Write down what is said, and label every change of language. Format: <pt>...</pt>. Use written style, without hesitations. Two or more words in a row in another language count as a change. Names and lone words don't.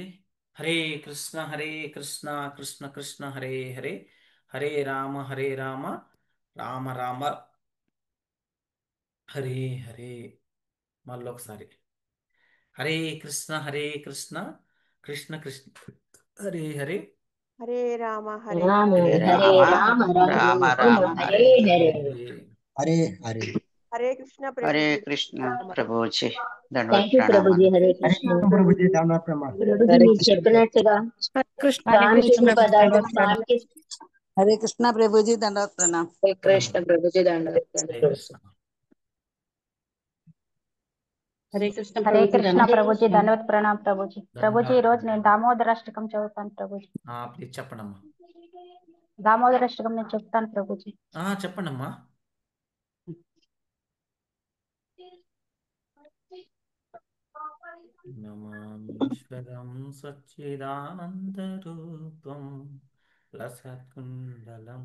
<sa>హరే కృష్ణ హరే కృష్ణ కృష్ణ కృష్ణ హరే హరే, హరే రామ రామ రామ హరే హరే. మళ్ళొకసారి హరే కృష్ణ కృష్ణ కృష్ణ హరే హరే, హరే రామ రామ హరే హరే రామ రామ రామ రామ హరే హరే. హరే హరే. హరే కృష్ణ హరే</sa> <te>ప్రభుజీ. కృష్ణ ప్రభుజీ.</te> <en>thank you</en> <te>ప్రభుజీ. హరే కృష్ణ ప్రభుజీ ధన్యవాద ప్రమాణం. ప్రభుజీ మీరు చెప్పినట్టుగా హరే కృష్ణ స్వామికి ప్రభు. పదార్థం స్వామికి</te> <hi>हरे कृष्णा प्रभु जी दंडवत प्रणाम। हरे कृष्ण प्रभु जी दंडवत</hi> <te>హరే</te> <hi>प्रणाम।</hi> <te>కృష్ణ.</te> <hi>हरे कृष्ण</hi> <te>హరే</te> <hi>प्रभु जी</hi> <te>కృష్ణ</te> <hi>दंडवत</hi> <te>ప్రభుజీ దండవత్ ప్రణామ్ ప్రభుజీ. ప్రభుజీ ఈ రోజు నేను ధన్యవాదాలు. దామోదరాష్టకం చదువుతాను ప్రభుజీ. ప్లీజ్ చెప్పండమ్మా. దామోదరాష్టకం నేను చెప్తాను ప్రభుజీ. చెప్పండమ్మా.</te> <sa>నమామీశ్వరం సచ్చిదానందరూపం లసత్కుండలం.</sa>